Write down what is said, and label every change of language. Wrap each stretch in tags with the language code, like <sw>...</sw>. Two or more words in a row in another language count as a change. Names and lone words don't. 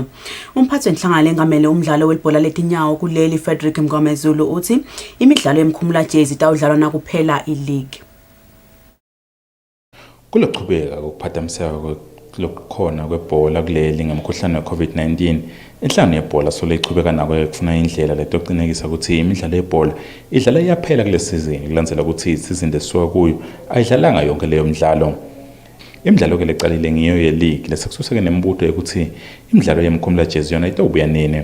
<ss>Umphathi wenhlangano lengamele umdlalo welibhola letinyawo kuleli Frederick Mgomezulu uthi imidlalo yemkhumula jezi itawudlalwa nakuphela ileague. Kuloqhubeka ukuphathamiseka lokukhona kwebhola kuleli ngemkhuhlane we-COVID-19 inhlangano yebhola solo ichubeka nako kufuna indlela letocinekisa ukuthi imidlalo yebhola idlala iyaphela kule season kulandzela ukuthi isizini lesuka kuyo ayidlalanga yonke leyo midlalo. Imidlalo ke lecalile ngiyo ye-league lesekususeke nembuto yokuthi imidlalo yemkhumula jezi yona itawubuya nini.</ss>